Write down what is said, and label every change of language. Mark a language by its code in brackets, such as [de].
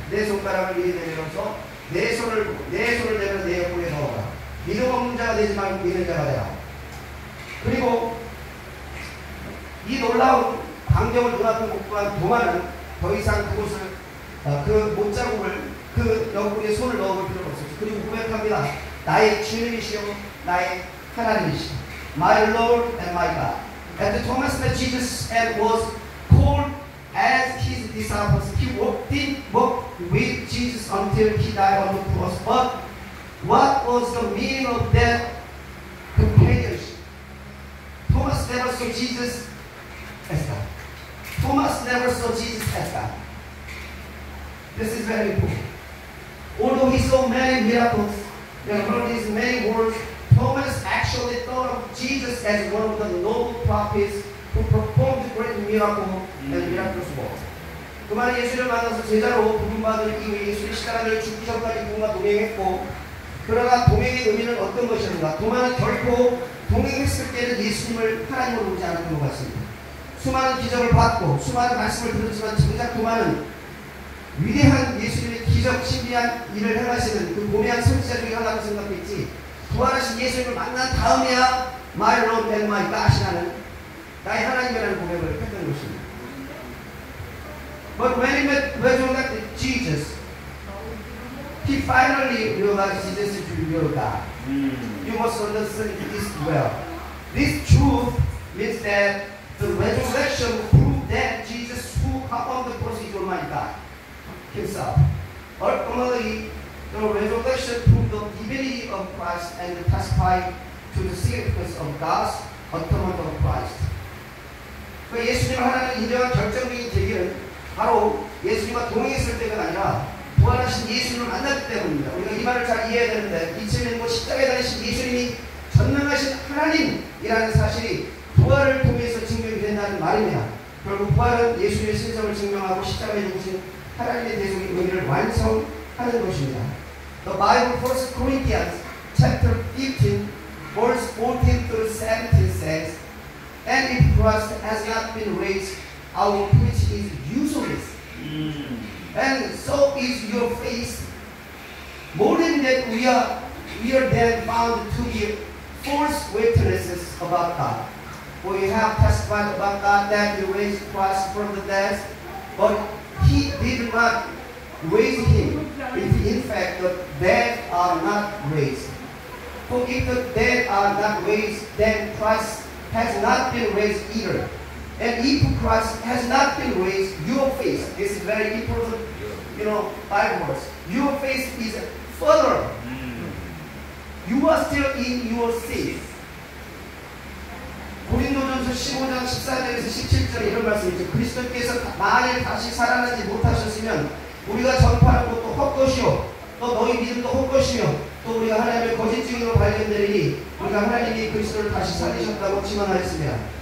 [ko] 내 손가락을 미리 내밀어서 내 손을 내밀어 내 옆구리에 넣어라. 믿음 없는 자가 되지 말고 믿는 자가 되라. 그리고 이 놀라운 광경을 눈앞에 목도한 도마는 더 이상 그곳을 그 못자국을 그 옆구리에 손을 넣어볼 필요가 없었죠. 그리고 고백합니다. 나의 주님이시여 나의 하나님이시여 [en] My Lord and my God. And Thomas met Jesus and was called as his disciples. He did walk with Jesus until he died on the cross. But what was the meaning of that companionship? Thomas never saw Jesus as God. Thomas never saw Jesus as God. This is very important. Although he saw many miracles and heard his many words, Thomas actually thought of Jesus as one of the noble prophets who performed great miracle and miraculous works. [ko] 그만 예수를 만나서 제자로 부름받은 이후에 예수의 십자가를 죽기 전까지 그분과 동행했고, 그러나 동행의 의미는 어떤 것이었는가? 도마는 결코 동행했을 때는 예수님을 하나님으로 보지 않았던 것 같습니다. 수많은 기적을 받고 수많은 말씀을 들었지만 정작 도마는 위대한 예수님의 기적 신비한 일을 행하시는 그 고매한 선지자 중에 하나로 생각했지, 부활하신 예수님을 만난 다음에야 [en] My Lord and my God [ko] 이라는 나의 하나님이라는 고백을 했던 것입니다. [en] But when he met resurrected Jesus, he finally realized Jesus is the real God. You must understand this well. This truth means that the resurrection proved that Jesus who hung on the cross is Almighty God himself. Ultimately, the resurrection proved the divinity of Christ and testified to the significance of God's atonement of Christ. [ko] 그 예수님을 하나님 인정한 결정적인 계기는 바로 예수님과 동행했을 때가 아니라 부활하신 예수님을 만났기 때문입니다. 우리가 이 말을 잘 이해해야 되는데, 이쯤에는 십자가에 달리신 예수님이 전능하신 하나님이라는 사실이 부활을 통해서 증명이 된다는 말입니다. 결국 부활은 예수님의 신성을 증명하고 십자가에 죽으신 하나님의 대속의 의미를 완성하는 것입니다. [en] The Bible, 1 Corinthians chapter 15, verse 14 through 17 says, And if Christ has not been raised, our preaching is useless. And so is your faith. More than that, we are then found to be false witnesses about God. For we have testified about God that He raised Christ from the dead, but He did not raise Him, if in fact the dead are not raised. For if the dead are not raised, then Christ has not been raised either. And if Christ has not been raised, your faith, this is very important, Bible verse. Your faith is further. You are still in your sin. [ko] 고린도전서 15장 14절에서 17절에 이런 말씀이죠. 그리스도께서 만일 다시 살아나지 못하셨으면 우리가 전파하는 것도 헛것이요, 또 너희 믿음도 헛것이며, 또 우리가 하나님의 거짓 증인으로 발견되리니 우리가 하나님이 그리스도를 다시 살리셨다고 증언하였습니다.